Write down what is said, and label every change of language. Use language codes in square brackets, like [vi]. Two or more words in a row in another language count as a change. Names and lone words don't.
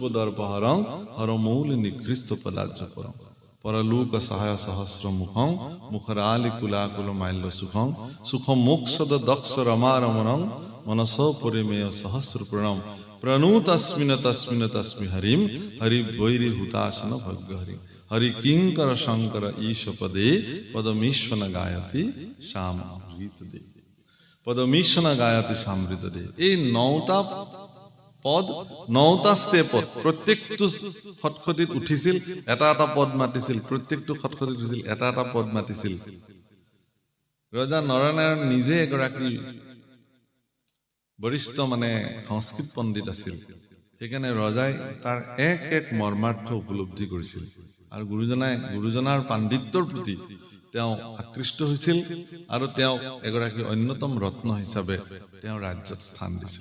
[sa] दर्पहरं हर मौल निकृष्ट पदार्थ परं परलोक सहाय सहस्र मुखं मुखरालि कुलाकुल माल्य सुखं सुखं मोक्षद दक्ष रमारमणं मनसो परिमेय सहस्र प्रणम प्रणुतस्मिन् तस्मिन् तस्मि हरिं हरि वैरि हुतासन भग्ग हरि हरि किंकर शंकर ईश पदे पदमीश्वन गायति श्याम अमृत दे पदमीश्वन गायति समृत दे। [as] এই 9টা পদ 9টা ষ্টেপত প্ৰত্যেকটো খটখটিত উঠিছিল, এটা এটা পদ মাতিছিল, প্ৰত্যেকটো খটখটিত উঠিছিল, এটা এটা পদ মাতিছিল। ৰজা নৰনাৰায়ণ নিজে এগৰাকী বৰিষ্ঠ সংস্কৃত পণ্ডিত আছিল, সেইকাৰণে ৰজাই তাৰ এক এক মৰ্মাৰ্থ উপলব্ধি কৰিছিল আৰু গুৰুজনাৰ পাণ্ডিত্যৰ প্ৰতি তেওঁ আকৃষ্ট হৈছিল আৰু তেওঁ এগৰাকী অন্যতম ৰত্ন হিচাপে তেওঁ ৰাজ্যত স্থান দিছিল।